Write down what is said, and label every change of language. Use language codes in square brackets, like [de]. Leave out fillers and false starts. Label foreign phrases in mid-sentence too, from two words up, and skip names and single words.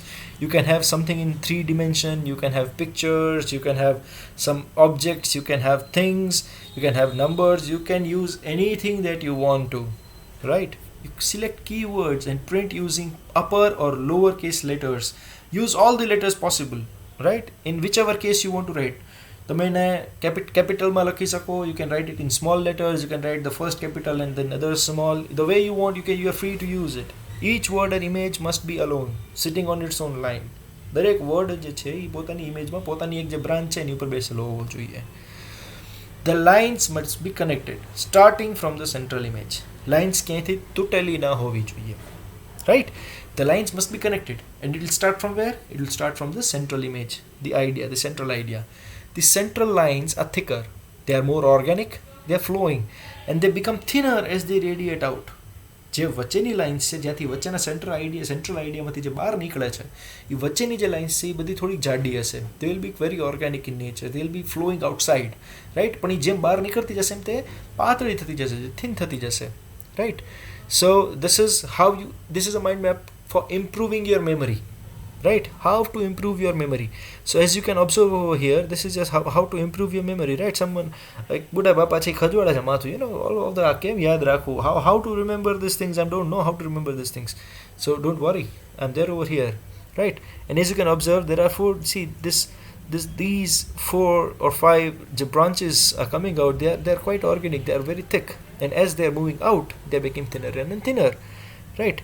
[en] You can have something in 3 dimension, you can have pictures, you can have some objects, you can have things, you can have numbers, you can use anything that you want to, right? You select keywords and print using upper or lower case letters. Use all the letters possible, right? In whichever case you want to write. [gu] તમે એને capital લખી શકો. [en] You can write it in small letters. You can write the first capital and then other small. The way you want, you are free to use it. Each word and image must be alone, sitting on its own line. [gu] દરેક વર્ડ જે છે એ પોતાની ઇમેજમાં પોતાની એક જે બ્રાન્ચ છે એની ઉપર બેસેલો હોવો જોઈએ. [en] The lines must be connected, starting from the central image. [gu] Lines ક્યાંયથી તૂટેલી ના હોવી જોઈએ. [en] Right? The lines must be connected. And it will start from where? It will start from the central image, the idea, the central idea. The central lines are thicker, they are more organic, they are flowing, and they become thinner as they radiate out. [gu] જે વચ્ચેની લાઇન્સ છે જ્યાંથી વચ્ચેના સેન્ટ્રલ આઈડિયામાંથી જે બહાર નીકળે છે એ વચ્ચેની જે લાઇન્સ છે એ બધી થોડીક જાડી હશે. [en] they will be very organic in nature, they will be flowing outside, right? [gu] પણ એ જેમ બહાર નીકળતી જશે એમ તે પાતળી થતી જશે, થિન થતી જશે, રાઈટ? [en] સો this is a mind map for improving your memory. Right? How to improve your memory. So as you can observe over here, this is just how to improve your memory, right? Someone like [gu] Buddha Bapa છે ખજવાડા છે માથું, [en] all of the [gu] કેમ યાદ રાખવું, [en] how to remember these things. I don't know how to remember these things. So don't worry, I'm there over here, right? And as you can observe, there are these 4 or 5 branches are coming out. They're quite organic, they are very thick, and as they are moving out, they become thinner and thinner, right?